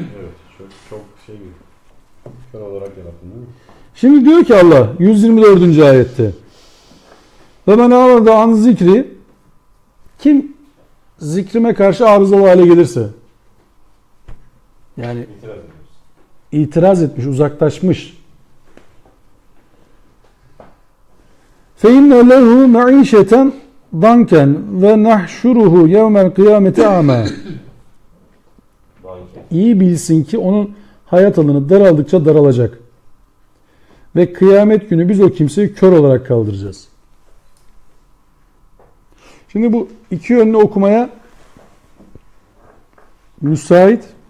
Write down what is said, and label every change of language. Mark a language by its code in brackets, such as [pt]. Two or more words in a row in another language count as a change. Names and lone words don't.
[tr] Çok şey kör olarak yarattın değil mi? Şimdi diyor ki Allah 124. ayette. [ar] ومن أعرض عن ذكري, [tr] kim zikrime karşı arızalı hale gelirse. Yani itiraz ediyoruz. itiraz etmiş, uzaklaşmış. [ar] فَاِنَّ لَهُ مَعِيشَةً ضَنْكًا وَنَحْشُرُهُ يَوْمَ الْقِيَامَةِ اَعْمَى. [tr] İyi bilsin ki onun hayat alanı daraldıkça daralacak. Ve kıyamet günü biz o kimseyi kör olarak kaldıracağız. Şimdi bu iki yönlü okumaya müsait.